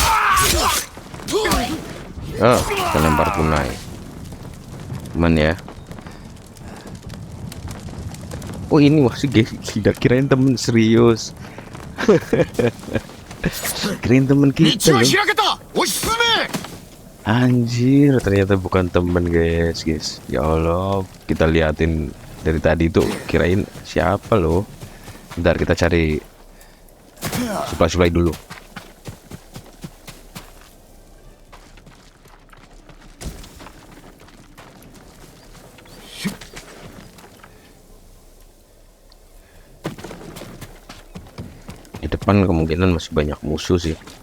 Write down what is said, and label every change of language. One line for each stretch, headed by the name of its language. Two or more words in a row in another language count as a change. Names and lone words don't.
Indonesian: Kita lempar kunai. Aman ya. Oh ini masih guys, tidak kirain temen serius. Kirain temen kita loh.
Japanese: 開けた押し進め
Indonesian: Anjir, ternyata bukan temen guys. Ya Allah, kita liatin dari tadi tuh kirain siapa loh. Bentar kita cari supply dulu. Di depan kemungkinan masih banyak musuh sih.